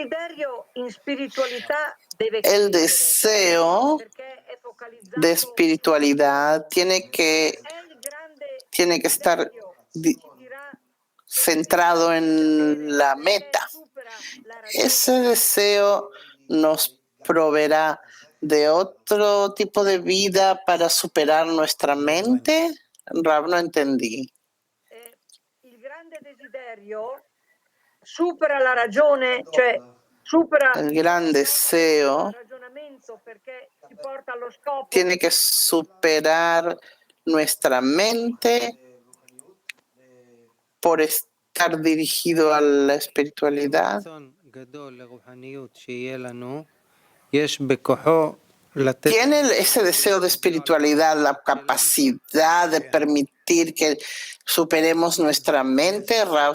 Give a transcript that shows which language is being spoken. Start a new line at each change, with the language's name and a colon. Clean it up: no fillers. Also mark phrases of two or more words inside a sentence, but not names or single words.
Spanish: deseo de espiritualidad tiene que estar centrado en la meta. Ese deseo nos proveerá de otro tipo de vida para superar nuestra mente. Rav, no entendí.
Italian: Il grande desiderio supera la ragione, cioè supera
Spanish: el gran deseo
Italian: il ragionamento perché ci porta allo scopo.
Spanish: Tiene que superar nuestra mente estar dirigido a la espiritualidad. ¿Tiene ese deseo de espiritualidad la capacidad de permitir que superemos nuestra mente, Rav?